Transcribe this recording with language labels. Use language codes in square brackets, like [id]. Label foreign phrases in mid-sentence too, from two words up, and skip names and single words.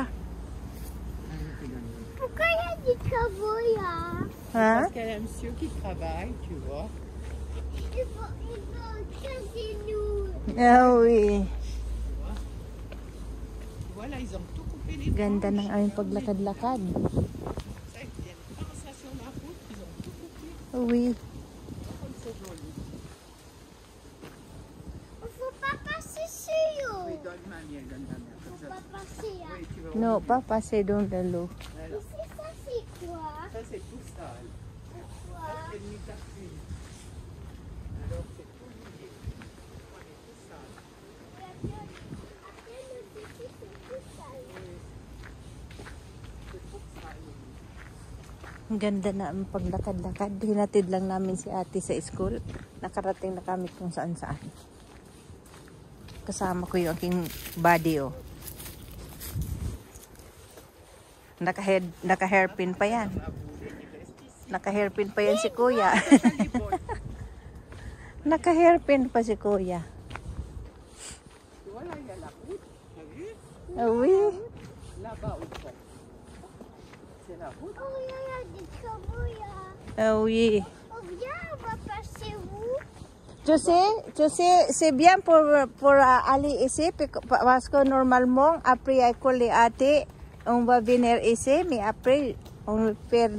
[fr] Pourquoi il y a des travaux là? Hein? Parce qu'il y a un monsieur qui travaille, tu vois. Il faut casser nous. Ah, oui. Voilà, ils ont tout coupé les [tl] Ganda [fr] branches. [tl] ng aming paglakad-lakad. [fr] Ça, ils viennent comme ça sur la route, ils ont tout coupé. Oui. Comme c'est joli. Il faut pas passer sur. Oui, donne ma mienne, donne ma mienne. Il Comme faut ça. pas passer là. Oui, tu vas No, ouvrir. pas passer dans l'eau. Voilà. Ici, ça c'est quoi? Ça, c'est tout sale. Pourquoi? Ça, c'est une mitaxine. Alors, c'est tout lié. On est tout sale. Après le petit, c'est tout sale. C'est tout sale. [tl] Ang ganda na ang paglakad-lakad. Hinatid lang namin si ate sa school. Nakarating na kami kung saan-saan. Kasama ko yung aking body, oh. Naka-hairpin pa yan. Naka-hairpin pa yan si kuya. Naka-hairpin pa si kuya. [fr] Voilà, il y a la route. Tu as vu? Ah, oui. Là-bas au fond. C'est la route. Oh, il y a des travaux là. Ah, oui. Oh, viens, on va passer où? Tu sais, c'est bien pour aller ici parce que normalement, après école et ate, on va venir ici, mais après, on perd.